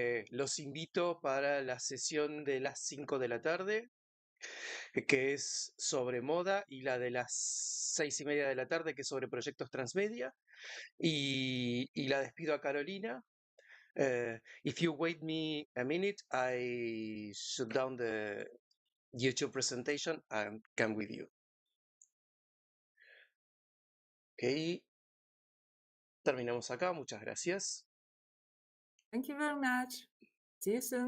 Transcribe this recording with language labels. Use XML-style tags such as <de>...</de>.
<es>Los invito para la sesión de las 5 de la tarde, que es sobre moda, y la de las 6:30 de la tarde, que es sobre proyectos transmedia. Y la despido a Carolina.</es> <en>If you wait me a minute, I shut down the YouTube presentation and come with you.</en> <es>Ok, terminamos acá. Muchas gracias.</es> <en>Thank you very much. See you soon.</en>